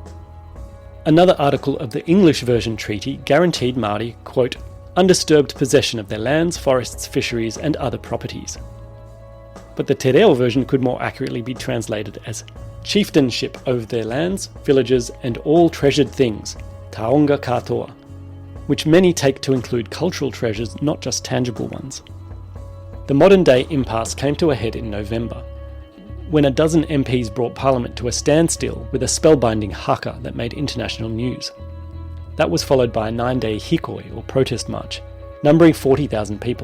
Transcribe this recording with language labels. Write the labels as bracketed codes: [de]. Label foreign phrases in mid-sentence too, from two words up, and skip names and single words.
[en] Another article of the English version treaty guaranteed Māori, quote, undisturbed possession of their lands, forests, fisheries and other properties. But the Te Reo version could more accurately be translated as chieftainship over their lands, villages and all treasured things, [mi] taonga katoa, [en] which many take to include cultural treasures, not just tangible ones. The modern-day impasse came to a head in November, when a dozen MPs brought Parliament to a standstill with a spellbinding haka that made international news. That was followed by a 9-day hikoi, or protest march, numbering 40,000 people.